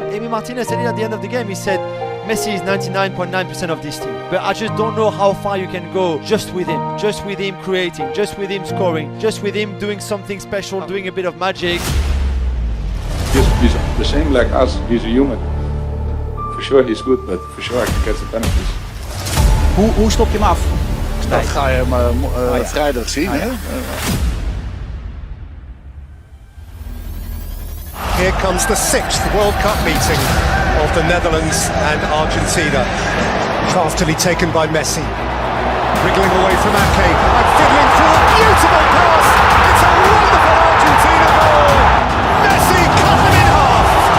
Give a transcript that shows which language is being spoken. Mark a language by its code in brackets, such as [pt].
[en] And Emi Martinez said it at the end of the game. He said, Messi is 99.9% of this team, but I just don't know how far you can go just with him creating, just with him scoring, just with him doing something special, doing a bit of magic. He's the same like us, he's a human. For sure he's good, but for sure I can get the penalties. [nl] Hoe stop je hem af? Dat ga je hem vrijdag zien. Hè? [en] Here comes the 6th World Cup meeting of the Netherlands and Argentina. Craftily taken by Messi. Wriggling away from Ake and fiddling for a beautiful pass. It's a wonderful Argentina goal. Messi cut them in half.